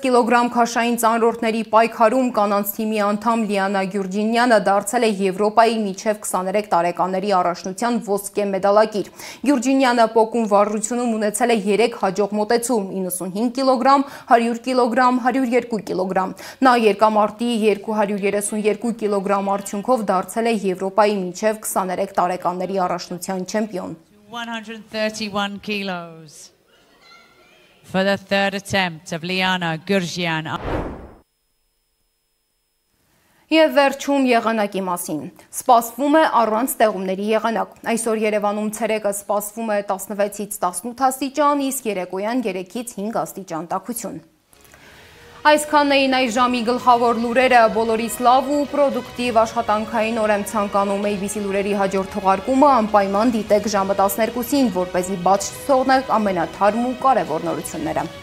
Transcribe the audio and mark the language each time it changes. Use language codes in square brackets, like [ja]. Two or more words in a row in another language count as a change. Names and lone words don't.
[hy] կիլոգրամ քաշային ծանրորդների պայքարում կանանց թիմի անդամ Լիանա Գյուրջինյանը դարձել է Եվրոպայի մինչև 23 տարեկանների առաջնության ոսկե մեդալակիր։ Գյուրջինյանը պոկում վարժությունում ունեցել է 3 հաջող մոտեցում՝ 95 կիլոգրամ, 100 կիլոգրամ, 102 կիլոգրամ։ Նա երկամարտի 232 կիլոգրամ արդյունքով դարձել է Եվրոպայի մինչև 23 տարեկանների առաջնության չեմպիոն։ [en] 131 kilos for the third attempt of Liana Gurjian. [hy] Եվ վերջում եղանակի մասին։ Սպասվում է առանց տեղումների եղանակ։ Այսօր Երևանում ցերեկը սպասվում է 16-ից 18 աստիճան, իսկ երեկոյան 3-ից 5 աստիճան տաքություն։ Այսքանն էին այս ժամի գլխավոր լուրերը, բոլորիս լավ ու պրոդուկտիվ աշխատանքային օր եմ ցանկանում։ ABC լուրերի հաջորդ թողարկումը անպայման դիտեք ժամը 12-ին, որպեսզի բաց չթողնեք ամենաթարմ ու կարևոր նորությունները։